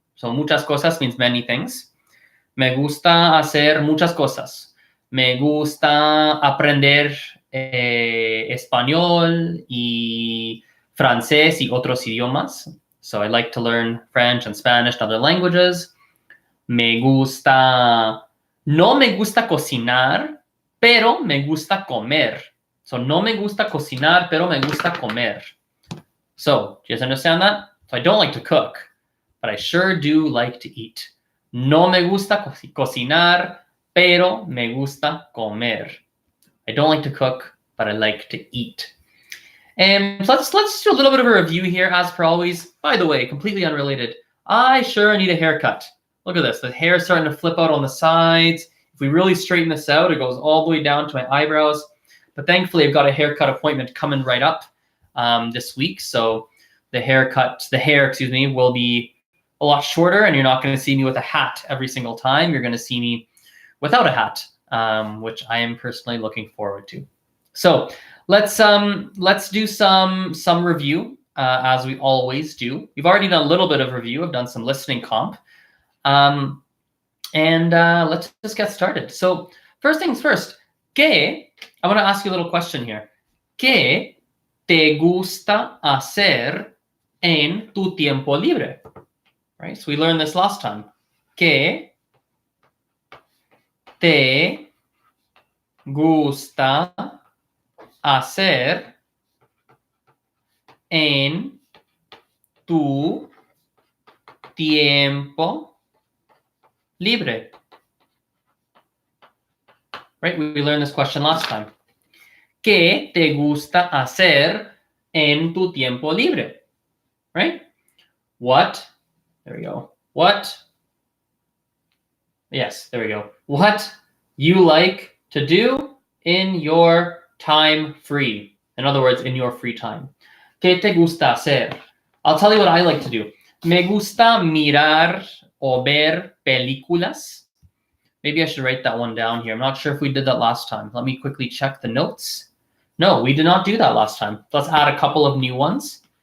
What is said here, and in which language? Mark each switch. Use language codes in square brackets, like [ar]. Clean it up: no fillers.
[en] So, [es] muchas cosas [en] means many things. [es] Me gusta hacer muchas cosas. Me gusta aprender español y francés y otros idiomas. [en] So I like to learn French and Spanish and other languages. [es] Me gusta, no me gusta cocinar, pero me gusta comer. So no me gusta cocinar, pero me gusta comer. [en] So, do you guys understand that? So I don't like to cook, but I sure do like to eat. [es] No me gusta cocinar, pero me gusta comer. [en] I don't like to cook, but I like to eat. And so let's do a little bit of a review here, as per always. By the way, completely unrelated, I sure need a haircut. Look at this. The hair is starting to flip out on the sides. If we really straighten this out, it goes all the way down to my eyebrows. But thankfully, I've got a haircut appointment coming right up this week. So the hair, will be a lot shorter, and you're not going to see me with a hat every single time. You're going to see me without a hat, which I am personally looking forward to. So let's do some review as we always do. We've already done a little bit of review. I've done some listening comp, and let's just get started. So first things first, I want to ask you a little question here. [es] ¿Qué te gusta hacer en tu tiempo libre? [en] Right. So we learned this last time. [es] ¿Qué te gusta hacer en tu tiempo libre? [en] Right, we learned this question last time. [es] ¿Qué te gusta hacer en tu tiempo libre? [en] Right? What? There we go. What? Yes, there we go. What you like to do in your time free. In other words, in your free time. [es] ¿Qué te gusta hacer? [en] I'll tell you what I like to do. [es] Me gusta mirar o ver películas. [en] Maybe I should write that one down here. I'm not sure if we did that last time. Let me quickly check the notes. No, we did not do that last time. Let's add a couple of new ones.